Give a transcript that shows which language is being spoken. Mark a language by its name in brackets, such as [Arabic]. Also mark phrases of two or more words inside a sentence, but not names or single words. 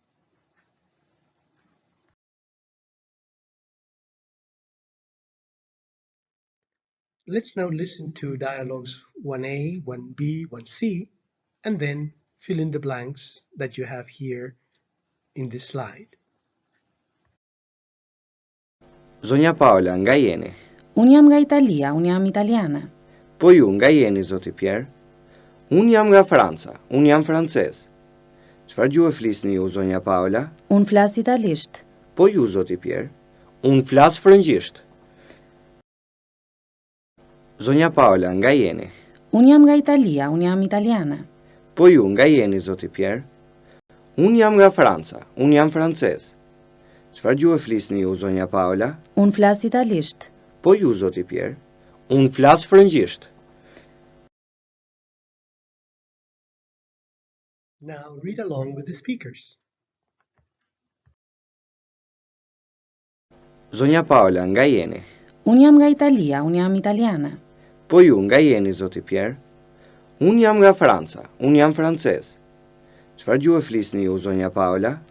[English] Let's now listen to dialogues 1A, 1B, 1C, and then fill in the blanks that you have here in this slide. [Albanian] Zonja Paula, nga jeni? Unë jam nga Italia, unë jam italiane. Po ju, nga jeni, zoti Pierre? Unë jam nga Franca, unë jam francez. Çfarë gjuhë flisni ju, zonja Paula? Unë flas italisht. Po ju, zoti Pierre? Unë flas frëngjisht. Zonja Paula, nga jeni? Unë jam nga Italia, unë jam italiane. Po ju, nga jeni, zoti Pierre? Unë jam nga Franca, unë jam francez. Çfarë gjuhë flisni ju, zonja Paula? Unë flas italisht. Po ju, zoti Pierre? Unë flas frëngjisht. [English] Now read along with the speakers. [Albanian] Zonja Paula, nga jeni? Unë jam nga Italia, unë jam italiane. Po ju, nga jeni, zoti Pierre? Unë jam nga Franca, unë jam francez. Çfarë gjuhë flisni ju, zonja Paula?